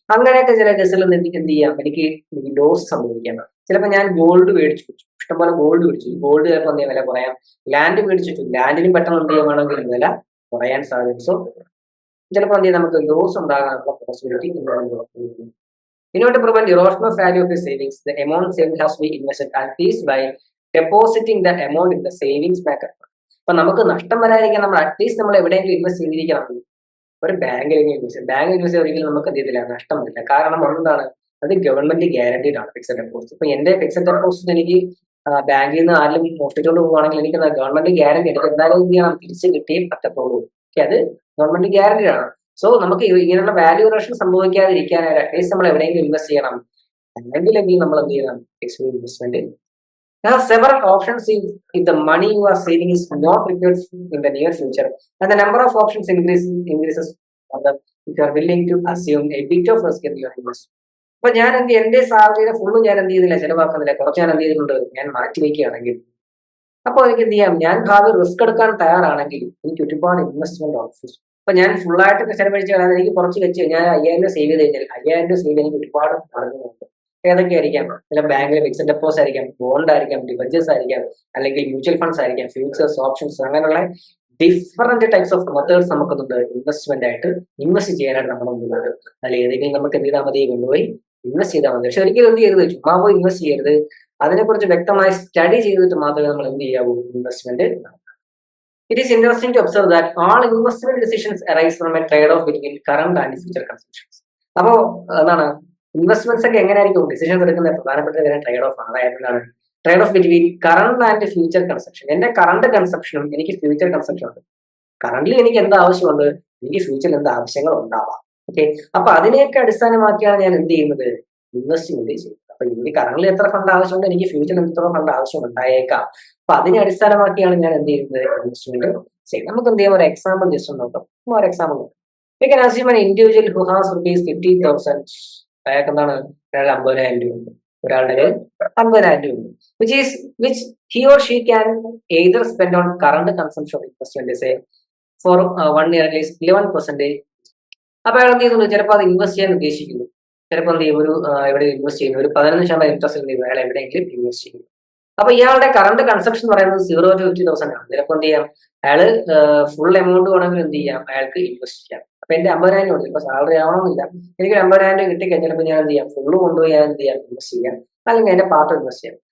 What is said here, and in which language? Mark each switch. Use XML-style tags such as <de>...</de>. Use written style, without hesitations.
<ml>അങ്ങനെയൊക്കെ ചില കേസുകളിൽ എന്ത് ചെയ്യാം, എനിക്ക് ലോസ് സംഭവിക്കാം. ചിലപ്പോൾ ഞാൻ ഗോൾഡ് മേടിച്ചു വെച്ചു, ഇഷ്ടംപോലെ ഗോൾഡ് മേടിച്ചു, ഗോൾഡ് ചിലപ്പോൾ എന്ത് വില കുറയാം. ലാൻഡ് മേടിച്ചു വെച്ചു, ലാൻഡിനും പെട്ടെന്ന് എന്ത് ചെയ്യാൻ വേണമെങ്കിൽ വില കുറയാൻ സാധ്യത. സോ ചിലപ്പോൾ എന്ത് ചെയ്യാം, നമുക്ക് ലോസ് ഉണ്ടാകാനുള്ള possibility.</ml> <en>In order to prevent erosion of value of your savings, the amount saved has to be invested at least by depositing the amount in the savings bank.</en> <ml>അപ്പൊ നമുക്ക് നഷ്ടം വരാതിരിക്കാൻ നമ്മൾ അറ്റ്ലീസ്റ്റ് നമ്മൾ എവിടെയെങ്കിലും ഇൻവെസ്റ്റ് ചെയ്തിരിക്കണം. ഒരു ബാങ്കിലെങ്കിലും ഇൻവെസ്റ്റ് ഒരിക്കലും നമുക്ക് എന്ത് ചെയ്തില്ല, നഷ്ടം വരില്ല. കാരണം എന്താണ്, അത് ഗവൺമെന്റ് ഗ്യാരണ്ടീഡ് ആണ് ഫിക്സഡ് ഡെപ്പോസിറ്റ്. ഇപ്പൊ എന്റെ ഫിക്സഡ് ഡെപ്പോസിറ്റ് എനിക്ക് ബാങ്കിൽ നിന്ന് ആരെങ്കിലും മോഷ്ടിച്ചുകൊണ്ട് പോകുവാണെങ്കിൽ എനിക്ക് ഗവൺമെന്റ് ഗ്യാരണ്ടി എടുക്കും, എന്തായാലും എന്ത് ചെയ്യണം, തിരിച്ച് കിട്ടിയേ പറ്റത്തുള്ളൂ. അത് ഗവൺമെന്റ് ഗ്യാരണ്ടീഡ് ആണ്. സോ നമുക്ക് ഇങ്ങനെയുള്ള വാല്യൂറേഷൻ സംഭവിക്കാതിരിക്കാനായിട്ട് അറ്റ്ലീസ്റ്റ് നമ്മൾ എവിടെയെങ്കിലും ഇൻവെസ്റ്റ് ചെയ്യണം, അല്ലെങ്കിൽ നമ്മൾ എന്ത് ചെയ്യണം, investment.</ml> <en>There are several options if the money you are saving is not required in the near future, and the number of options increases if you are willing to assume a bit of risk in your investment.</en> <ml>അപ്പൊ ഞാൻ എന്റെ സാലറിയുടെ ഫുള്ളും ഞാൻ എന്ത് ചെയ്യുന്നില്ല, ചെലവാക്കുന്നില്ല, കുറച്ച് ഞാൻ എന്ത് ചെയ്തിട്ടുണ്ട്, ഞാൻ മാറ്റി വയ്ക്കുകയാണെങ്കിൽ അപ്പൊ എനിക്ക് എന്ത് ചെയ്യാം, ഞാൻ ഭാവി റിസ്ക് എടുക്കാൻ തയ്യാറാണെങ്കിൽ എനിക്ക് ഒരുപാട് ഇൻവെസ്റ്റ്മെന്റ് ഓപ്ഷൻസ്. അപ്പൊ ഞാൻ ഫുള്ളായിട്ട് ചെലവഴിച്ച് കളയാൻ എനിക്ക് കുറച്ച് വെച്ച് ഞാൻ 5,000 രൂപ സേവ് ചെയ്ത് കഴിഞ്ഞാൽ 5,000 രൂപ സേവ് എനിക്ക് ഒരുപാട് മാർഗങ്ങളുണ്ട്. ഏതൊക്കെ ആയിരിക്കാം, ചില ബാങ്കിലെ ഫിക്സഡ് ഡെപ്പോസിറ്റ് ആയിരിക്കാം, ബോണ്ട് ആയിരിക്കാം, ഡിബഞ്ചേഴ്സ് ആയിരിക്കാം, അല്ലെങ്കിൽ മ്യൂച്വൽ ഫണ്ട്സ് ആയിരിക്കാം, ഫ്യൂച്ചേഴ്സ്, ഓപ്ഷൻസ്, അങ്ങനെയുള്ള ഡിഫറെന്റ് ടൈപ്സ് ഓഫ് മെത്തേഡ്സ് നമുക്കുണ്ട് ഇൻവെസ്റ്റ്മെന്റ് ആയിട്ട് ഇൻവെസ്റ്റ് ചെയ്യാനായിട്ട് നമ്മുടെ മുന്നിലുണ്ട്. അതിൽ ഏതെങ്കിലും നമുക്ക് എന്ത് ചെയ്താൽ മതി, കൊണ്ടുപോയി ഇൻവെസ്റ്റ് ചെയ്താൽ മതി. പക്ഷെ ഒരിക്കലും എന്ത് ചെയ്യരുത്, ചുമ്മാ പോയി ഇൻവെസ്റ്റ് ചെയ്യരുത്. അതിനെക്കുറിച്ച് വ്യക്തമായി സ്റ്റഡി ചെയ്തിട്ട് മാത്രമേ നമ്മൾ എന്ത് ചെയ്യാവൂ, investment.</ml> <en>It is interesting to observe that all investment decisions arise from a trade-off between current and future consumptions.</en> <ml>അപ്പോ എന്താണ്, ഇൻവെസ്റ്റ്മെന്റ്സ് ഒക്കെ എങ്ങനെയായിരിക്കും ഡിസിഷൻസ് എടുക്കുന്ന പ്രധാനപ്പെട്ട ട്രേഡ് ഓഫ് ആണ്. അതായത് എന്താണ്,</ml> <en>Trade off between current and future consumption.</en> <ml>എന്റെ കറണ്ട് കൺസപ്ഷനും എനിക്ക് ഫ്യൂച്ചർ കൺസപ്ഷനും ഉണ്ട്. കറന്റ്ലി എനിക്ക് എന്ത് ആവശ്യമുണ്ട്, എനിക്ക് ഫ്യൂച്ചറിൽ എന്ത് ആവശ്യങ്ങൾ ഉണ്ടാവാം. ഓക്കെ, അപ്പൊ അതിനെയൊക്കെ അടിസ്ഥാനമാക്കിയാണ് ഞാൻ എന്ത് ചെയ്യുന്നത്, ഇൻവെസ്റ്റ്മെന്റ് ചെയ്യുന്നത്. അപ്പൊ എനിക്ക് കറന്റ്ലി എത്ര ഫണ്ട് ആവശ്യമുണ്ട്, എനിക്ക് ഫ്യൂച്ചറിൽ എത്ര ഫണ്ട് ആവശ്യം ഉണ്ടായേക്കാം. അപ്പൊ അതിനെ അടിസ്ഥാനമാക്കിയാണ് ഞാൻ എന്ത് ചെയ്യുന്നത്, ഇൻവെസ്റ്റ്മെന്റ് ചെയ്യുന്നത്. നമുക്ക് എന്ത് ചെയ്യാം, ഒരു എക്സാമ്പിൾ ജസ്റ്റ് നോക്കാം. ഒരു എക്സാമ്പിൾ നോക്കാം.</ml> <en>We can assume an individual who has ₹50,000.</en> <ml>അയാൾക്ക് എന്താണ്, ഒരാൾ 50,000 രൂപ ഉണ്ട്,</ml> <en>ഒരാളുടെ 50,000 രൂപ ഉണ്ട്, which he or she can either spend on current consumption of investment, say for 1 year at least 11%.</en> <ml>അപ്പൊ അയാൾ എന്ത് ചെയ്യുന്നു, ചിലപ്പോൾ അത് ഇൻവെസ്റ്റ് ചെയ്യാൻ ഉദ്ദേശിക്കുന്നു, ചിലപ്പോൾ എന്ത് ചെയ്യും, എവിടെ ഇൻവെസ്റ്റ് ചെയ്യുന്നു, ഒരു 15% ഇൻട്രസ്റ്റ് എന്ത് ചെയ്യുന്നു, അയാൾ എവിടെയെങ്കിലും ഇൻവെസ്റ്റ് ചെയ്യുന്നു. അപ്പൊ ഇയാളുടെ കറണ്ട് കൺസപ്ഷൻ പറയുന്നത് 0 to 50,000 ആണ്. ചിലപ്പോൾ എന്ത് ചെയ്യാം, അയാള് ഫുൾ എമൗണ്ട് വേണമെങ്കിൽ എന്ത് ചെയ്യാം, അയാൾക്ക് ഇൻവെസ്റ്റ് ചെയ്യാം. അപ്പൊ എന്റെ 50,000 ഉണ്ട്, ഇപ്പൊ സാലറി ആവണമെന്നില്ല, എനിക്ക് 50,000 രൂപ കിട്ടിക്കഴിഞ്ഞാൽ ചിലപ്പോൾ ഞാൻ എന്ത് ചെയ്യാം, ഫുള്ള് കൊണ്ടുപോയി ഞാൻ എന്ത് ചെയ്യാം, ഇൻവെസ്റ്റ് ചെയ്യാം, അല്ലെങ്കിൽ അതിന്റെ പാർട്ട് ഇൻവെസ്റ്റ് ചെയ്യാം.</ml>